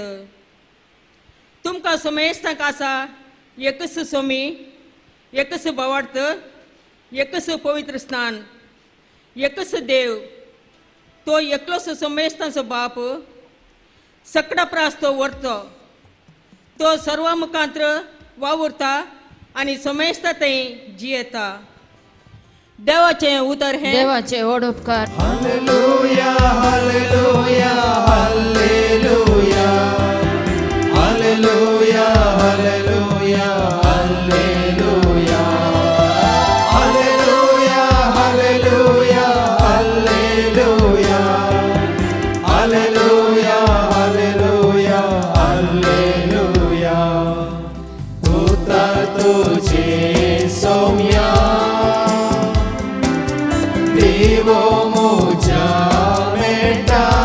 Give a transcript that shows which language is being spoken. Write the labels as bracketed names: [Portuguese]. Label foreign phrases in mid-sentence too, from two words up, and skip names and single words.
[Konkani] तुमकां समेस्तांक आसा एकच सोमी, एकच भावार्थ, एकच पवित्र स्नान एकच देव तो एकलोच समेस्तांचो बाप सकडा प्रास तो व्हरतो तो सर्व मुखांतर वावुरता आनी समेस्ता थंय जियेता देवाचें उतर हें देवाचे व्हड उपकार हालेलुया हालेलुया हालेलुया हालेलुया हालेलुया हालेलुया हालेलुया हालेलुया हालेलुया हालेलुया हालेलुया हालेलुया उतर तुझे सौम्या देवो मोजा बेटा